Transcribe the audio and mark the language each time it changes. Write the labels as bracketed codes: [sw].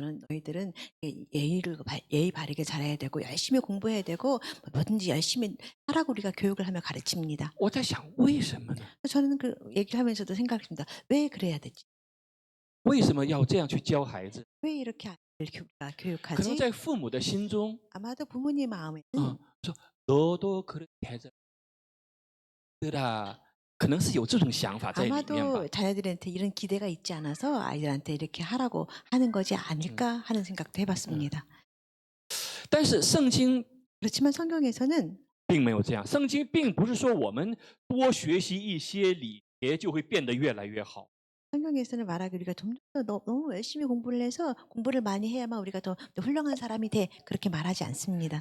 [ko] 너희들은 예의 바르게 잘해야 되고 열심히 공부해야 되고 뭐든지 열심히 하라고 우리가 교육을 하며 가르칩니다. [zh] 我在想，为什么呢？ [ko] 저는 그 얘기를 하면서도 생각했습니다. 왜 그래야 되지? [zh] 为什么要这样去教孩子？ [ko] 왜 이렇게 아이를 [zh] 可能 [ko] 교육하지? [zh] 在父母的心中， [ko] 아마도 부모님 마음에는 [zh] 说 [ko] 너도 그렇게 해라， [zh] 可能是有这种想法在里面吧。 [ko] 아마도 자녀들한테 이런 기대가 있지 않아서 아이들한테 이렇게 하라고 하는 거지 않을까 하는 생각도 해봤습니다. [zh] 但是圣经 [ko] 그렇지만 성경에서는 [zh] 并没有这样，圣经并不是说我们多学习一些礼节就会变得越来越好。 [ko] 성경에서는 말하기 우리가 좀 더 너무 열심히 공부를 해서 공부를 많이 해야만 우리가 더 훌륭한 사람이 돼 그렇게 말하지 않습니다.